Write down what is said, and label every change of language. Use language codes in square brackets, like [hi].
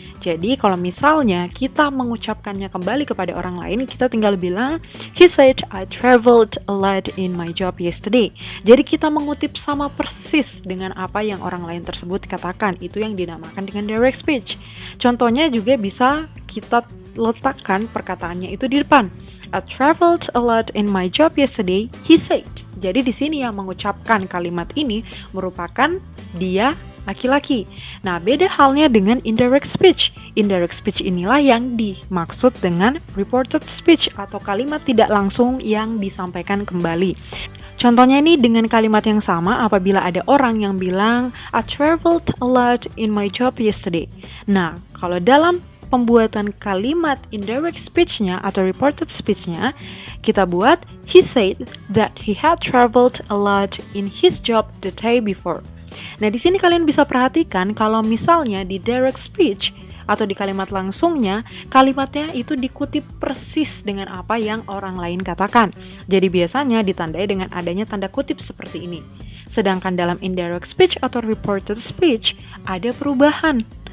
[id] Jadi kalau misalnya kita mengucapkannya kembali kepada orang lain, kita tinggal bilang, [en] he said I traveled a lot in my job yesterday. [id] Jadi kita mengutip sama persis dengan apa yang orang lain tersebut katakan. Itu yang dinamakan dengan direct speech. Contohnya juga bisa kita letakkan perkataannya itu di depan. [en] I traveled a lot in my job yesterday, he said. [id] Jadi di sini yang mengucapkan kalimat ini merupakan dia laki-laki. Nah, beda halnya dengan indirect speech. Indirect speech inilah yang dimaksud dengan reported speech atau kalimat tidak langsung yang disampaikan kembali. Contohnya ini dengan kalimat yang sama apabila ada orang yang bilang [en] I traveled a lot in my job yesterday. [id] Nah, kalau dalam pembuatan kalimat indirect speech-nya atau reported speech-nya, kita buat [en] he said that he had traveled a lot in his job the day before. [id] Nah, di sini kalian bisa perhatikan kalau misalnya di direct speech atau di kalimat langsungnya, kalimatnya itu dikutip persis dengan apa yang orang lain katakan. Jadi biasanya ditandai dengan adanya tanda kutip seperti ini. Sedangkan dalam indirect speech atau reported speech ada perubahan.